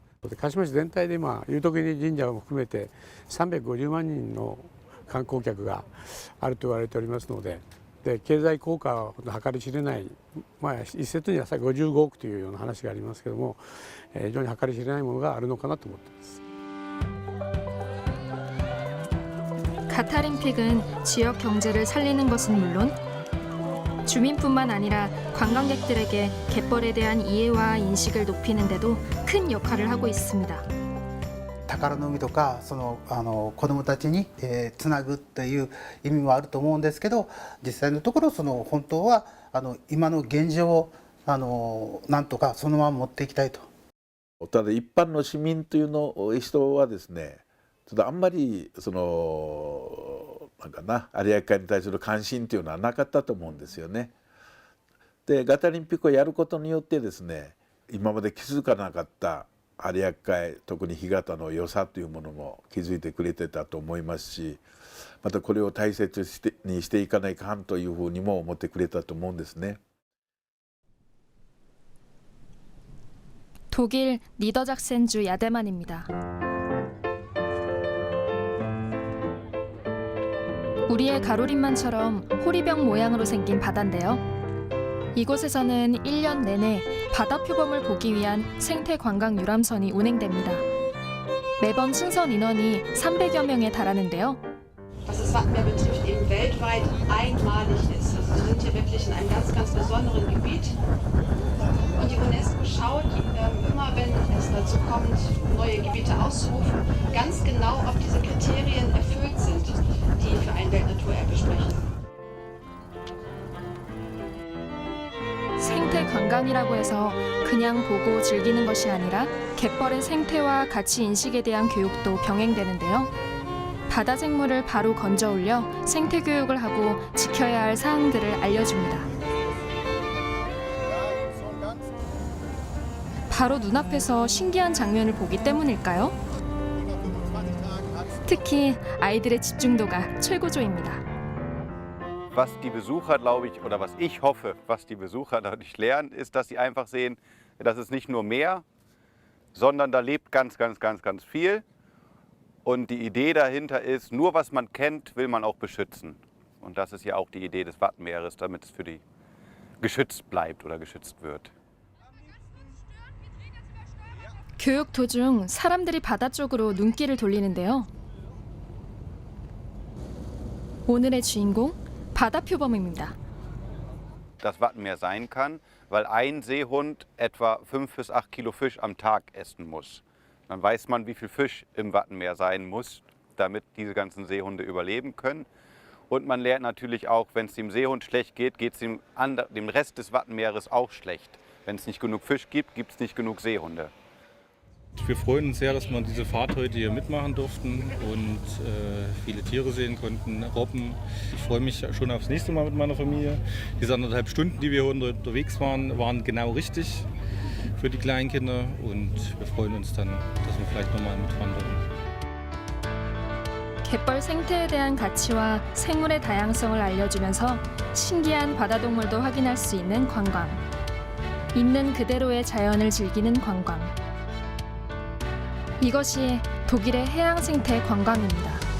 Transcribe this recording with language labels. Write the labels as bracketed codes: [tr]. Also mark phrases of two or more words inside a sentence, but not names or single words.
[ja] 鹿島市全体で今、龍徳寺神社を含めて350万人の観光客があると言われておりますので、経済効果は計り知れない、一説には55億というような話がありますけれども、非常に計り知れないものがあるのかなと思っています。 [ko] 가타림픽은 지역 경제를 살리는 것은 물론 주민뿐만 아니라 관광객들에게 갯벌에 대한 이해와 인식을 높이는 데도 큰 역할을 하고 있습니다. [ja] 宝の海とか子どもたちにつなぐという意味もあると思うんですけど、実際のところ本当は今の現状をなんとかそのまま持っていきたいと。ただ一般の市民というの人はですね、ちょっとあんまりなんかな有明海に対する関心というのはなかったと思うんですよね。でガタリンピックをやることによってですね、今まで気づかなかった有明海、特に干潟の良さというものも気づいてくれてたと思いますし、またこれを大切にしていかないかんというふうにも思ってくれたと思うんですね。 [ko] 독일 니더작센주 야데만입니다. 우리의 가로림만처럼 호리병 모양으로 생긴 바다인데요. 이곳에서는 1년 내내 바다 표범을 보기 위한 생태 관광 유람선이 운행됩니다. 매번 승선 인원이 300여 명에 달하는데요. [de] Was das Wattenmeer betrifft, eben weltweit einmalig ist. Also wir sind hier wirklich in einem ganz, ganz besonderen Gebiet. Und die UNESCO schaut immer, wenn es dazu kommt, neue Gebiete auszurufen, ganz genau, ob diese Kriterien erfüllt sind, die für ein Weltnaturerbe sprechen. [ko] 생태 관광이라고 해서 그냥 보고 즐기는 것이 아니라 갯벌의 생태와 가치 인식에 대한 교육도 병행되는데요. 바다 생물을 바로 건져 올려 생태 교육을 하고 지켜야 할 사항들을 알려줍니다. 바로 눈앞에서 신기한 장면을 보기 때문일까요? 특히 아이들의 집중도가 최고조입니다. [de] Was die Besucher, glaube ich, oder was ich hoffe, was die Besucher dadurch lernen, ist, dass sie einfach sehen, das ist nicht nur Meer, sondern da lebt ganz, ganz, ganz, ganz viel. Und die Idee dahinter ist, nur was man kennt, will man auch beschützen. Und das ist ja auch die Idee des Wattenmeeres, damit es für die geschützt bleibt oder geschützt wird. [ko] 교육 도중 사람들이 바다 쪽으로 눈길을 돌리는데요. 오늘의 주인공 바다 표범입니다. [de] Das Wattenmeer sein kann, weil ein Seehund etwa 5 bis 8 Kilo Fisch am Tag essen muss. Dann weiß man, wie viel Fisch im Wattenmeer sein muss, damit diese ganzen Seehunde überleben können. Und man lernt natürlich auch, wenn es dem Seehund schlecht geht, geht es dem Rest des Wattenmeeres auch schlecht. Wenn es nicht genug Fisch gibt, gibt es nicht genug Seehunde. Wir freuen uns sehr, dass wir diese Fahrt heute hier mitmachen durften und viele Tiere sehen konnten, Robben. Ich freue mich schon aufs nächste Mal mit meiner Familie. Diese 1,5 Stunden, die wir hier unterwegs waren, waren genau richtig für die Kleinkinder und wir freuen uns dann, dass wir vielleicht nochmal mitwandern. [ko] 갯벌 생태에 대한 가치와 생물의 다양성을 알려주면서 신기한 바다동물도 확인할 수 있는 관광. 있는 그대로의 자연을 즐기는 관광. 이것이 독일의 해양 생태 관광입니다.